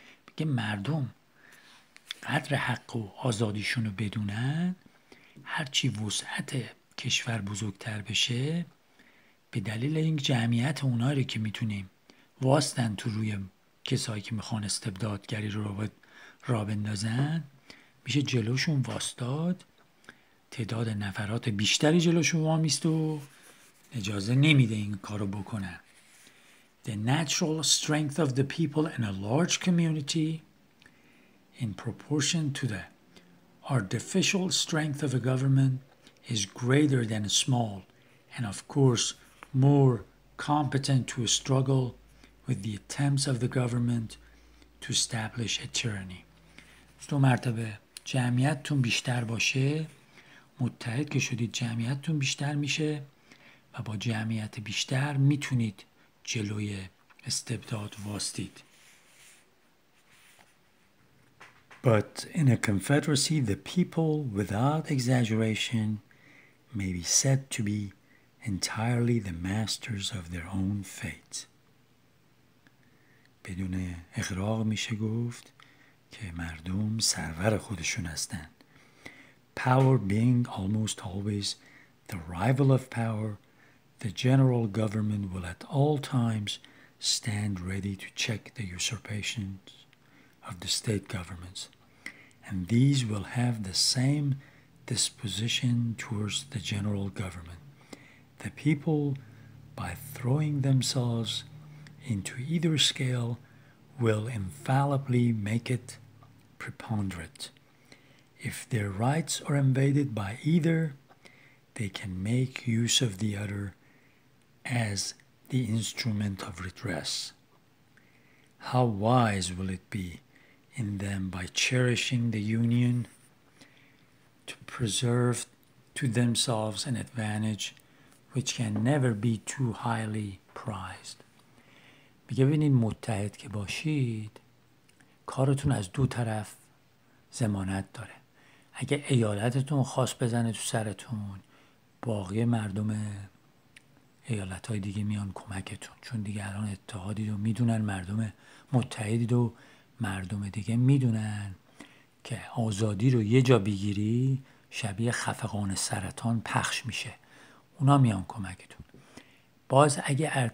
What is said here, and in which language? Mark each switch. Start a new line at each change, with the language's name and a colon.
Persian: میگه مردم قدر حق و آزادیشون رو بدونن، هرچی وسعت کشور بزرگتر بشه، به دلیل این جمعیت اونایی که میتونیم واسطن تو روی کسایی که میخوان استبدادگری رو را بندازن، میشه جلوشون واسطاد، تعداد نفرات بیشتری جلوشون وامیست و اجازه نمیده این کارو بکنن.
English: The natural strength of the people in a large community in proportion to the artificial strength of a government is greater than a small and of course more competent to struggle with the attempts of the government to establish a tyranny.
Persian: 2 مرتبه جمعیتتون بیشتر باشه، متحد که شدید جمعیتتون بیشتر میشه و با جمعیت بیشتر میتونید جلوی استبداد واسطید.
English: But in a confederacy, the people, without exaggeration, may be said to be entirely the masters of their own fate.
Persian: بدون اغراق میشه گفت که مردم سرور خودشون هستند.
English: Power being almost always the rival of power, the general government will at all times stand ready to check the usurpations of the state governments, and these will have the same disposition towards the general government. The people, by throwing themselves into either scale, will infallibly make it preponderate. If their rights are invaded by either, they can make use of the other as the instrument of redress. How wise will it be in them, by cherishing the union, to preserve to themselves an advantage which can never be too highly prized.
Persian: میگه ببینید متحد که باشید کارتون از 2 طرف ضمانت داره. اگه ایالتتون خواست بزنه تو سرتون، باقی مردم ایالت‌های دیگه میان کمکتون، چون دیگه الان اتحادید و میدونن مردم متحدید و مردم دیگه میدونن که آزادی رو یه جا بگیری شبیه خفقان سرطان پخش میشه، اونا میان کمکتون. باز اگه